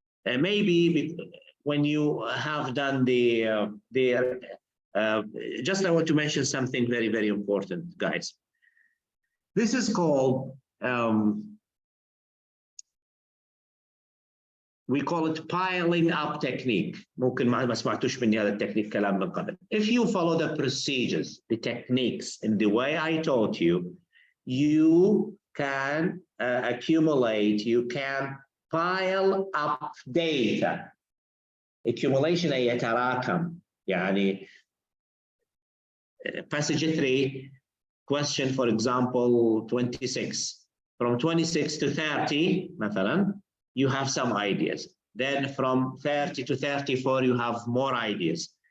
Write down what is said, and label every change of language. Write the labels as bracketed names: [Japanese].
[English] Maybe when you have done just I want to mention something very, very important, guys. This is called, we call it piling up technique. [Arabic] ممكن ما سمعتوش مني هذا التكنيك كلام من قبل. [English] If you follow the procedures, the techniques in the way I taught you, you can accumulate, you can pile up data. [Arabic] Accumulation أي يتراكم. يعني [English] passage 3, question for example 26. From 26 to 30 [Arabic] مثلا, [English] you have some ideas. Then from 30 to 34 you have more ideas.